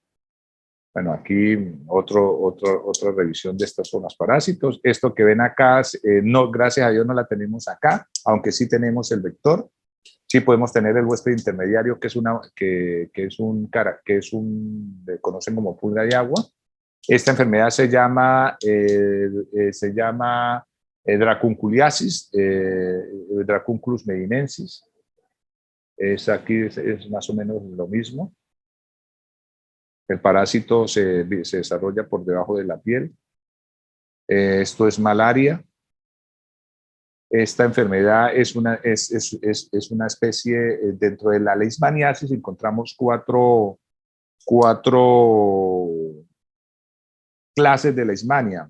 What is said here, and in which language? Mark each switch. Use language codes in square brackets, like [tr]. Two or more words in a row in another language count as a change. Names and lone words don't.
[es] Bueno, aquí otra revisión de estas zonas parásitos. Esto que ven acá, no, gracias a Dios no la tenemos acá, aunque sí tenemos el vector. Sí podemos tener el huésped intermediario, que conocen como pulga de agua. Esta enfermedad se llama dracunculiasis, Dracunculus medinensis. Aquí es más o menos lo mismo. El parásito se desarrolla por debajo de la piel. Esto es malaria. Esta enfermedad es una especie, dentro de la leishmaniasis encontramos cuatro clases de leishmania.